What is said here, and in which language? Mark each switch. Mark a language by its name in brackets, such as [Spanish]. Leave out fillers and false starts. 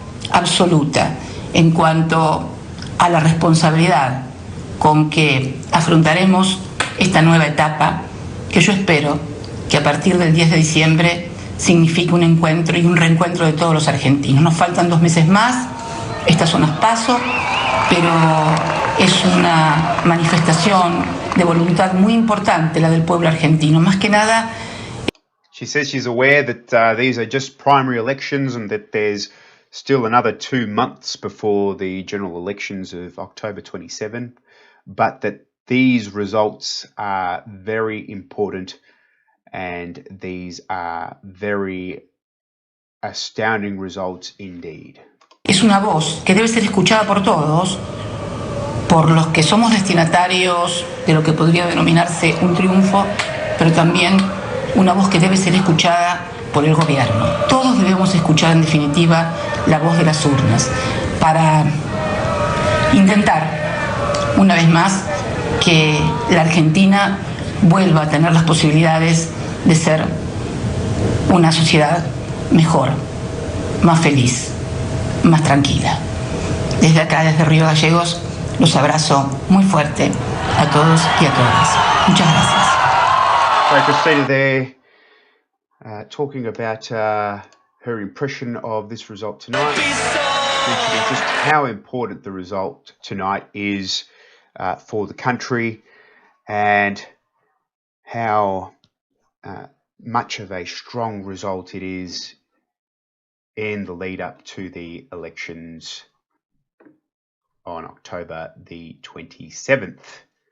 [Spanish] absoluta en cuanto a la responsabilidad con que afrontaremos esta nueva etapa, que yo espero que a partir del 10 de diciembre signifique un encuentro y un reencuentro de todos los argentinos. Nos faltan 2 meses más, estas son las PASO, pero es una manifestación de voluntad muy importante la del pueblo argentino. Más que nada... [English] She says she's aware that these are just primary elections and that there's still another 2 months before the general elections of October 27, but that these results are very important and these are very astounding results indeed. [Spanish] Es una voz que debe ser escuchada por todos, por los que somos destinatarios de lo que podría denominarse un triunfo, pero también una voz que debe ser escuchada por el gobierno. Todos debemos escuchar, en definitiva, la voz de las urnas para intentar, una vez más, que la Argentina vuelva a tener las posibilidades de ser una sociedad mejor, más feliz, más tranquila. Desde acá, desde Río Gallegos, los abrazo muy fuerte a todos y a todas. Muchas gracias. [English] So Christina there, talking about her impression of this result tonight, mentioning just how important the result tonight is for the country and how much of a strong result it is in the lead up to the elections on October the 27th.